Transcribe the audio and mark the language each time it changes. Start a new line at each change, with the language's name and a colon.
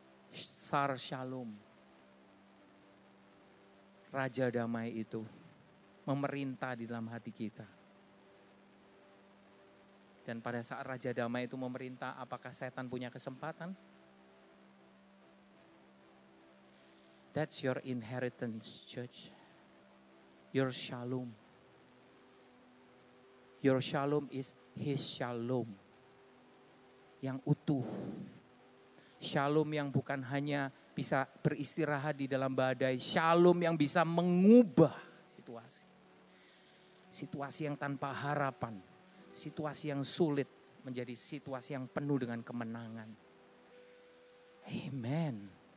Hebrew: Sar Shalom.
Indonesian: Raja damai itu memerintah di dalam hati kita. Dan pada saat Raja damai itu memerintah, apakah setan punya kesempatan?
English: That's your inheritance, church. Your shalom. Your shalom is His shalom.
Indonesian: Yang utuh. Shalom yang bukan hanya bisa beristirahat di dalam badai. Shalom yang bisa mengubah situasi. Situasi yang tanpa harapan. Situasi yang sulit menjadi situasi yang penuh dengan kemenangan. Amen.